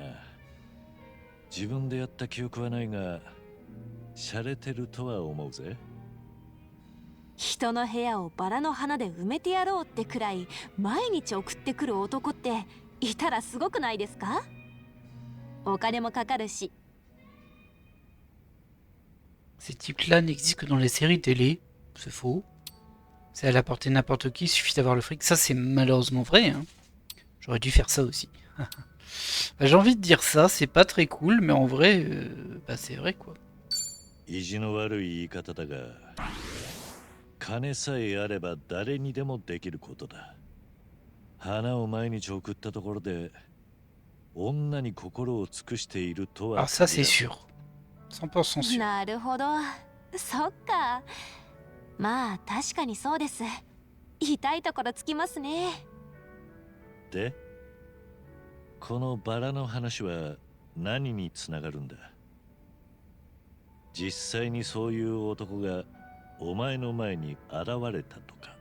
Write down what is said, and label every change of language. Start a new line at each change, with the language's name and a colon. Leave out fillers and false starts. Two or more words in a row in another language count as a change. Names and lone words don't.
Japanese: 自分でやった記憶はないが、洒落てるとは思うぜ。人の部屋をバラの花で埋めてやろうってくらい毎日送ってくる男っていたらすごくないですか？お金もかかるし。
French: Ces types-là n'existent que dans les séries télé. C'est faux. C'est à la portée de n'importe qui, il suffit d'avoir le fric. Ça, c'est malheureusement vrai. Hein. J'aurais dû faire ça aussi. Bah, j'ai envie de dire ça, c'est pas très cool, mais en vrai, bah, c'est vrai quoi.
Japanese: 意地の悪い言い方だが、金さえあれば誰にでもできることだ。花を毎日送ったところで女に心を尽くしているとは。
French: Alors ça, c'est sûr. 100% sûr.
Japanese: なるほど、そっか。まあ確かにそうです。痛いところつきますね。で、 このバラの話は何につながるんだ？実際にそういう男がお前の前に現れたとか？